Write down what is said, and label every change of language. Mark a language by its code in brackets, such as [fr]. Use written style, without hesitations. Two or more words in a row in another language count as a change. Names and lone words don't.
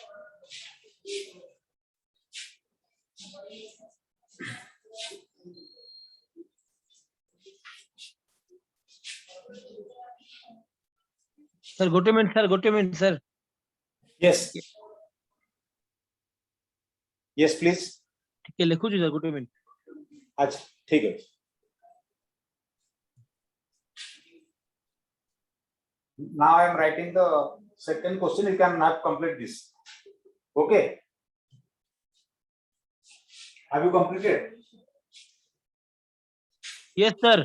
[or] Sir, ଗୋଟେ minute, sir. [en] Yes. Yes, please. [or] ଟିକେ ଲେଖୁଛି sir, ଗୋଟେ minute. [hi] अच्छा ठीक है. [en] Now I am writing the second question. You can not complete this. Okay. Have you completed? Yes, sir.